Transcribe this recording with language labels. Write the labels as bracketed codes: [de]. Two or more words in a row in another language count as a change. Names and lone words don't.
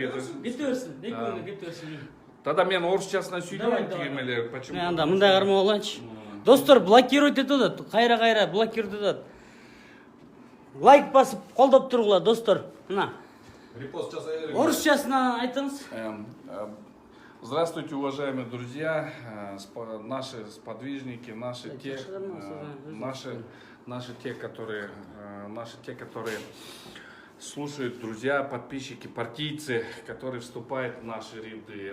[ky] берсин. Кете берсин. Экөөнө кете берсин. Тада мен орусчасына сүйлөйм тигимелер. [ru] Почему? [ky] Анда мындай кармап алайынчы. Достор, блокировать этип атат. Кайра блокировать этип атат. Лайк басып колдоп тургула, достор. Мына. Репост жасай берем. Орусчасына айтыңыз. [ru] Здравствуйте, уважаемые друзья, наши сподвижники, наши те, которые слушают, друзья, подписчики, партийцы, которые вступают в наши ряды.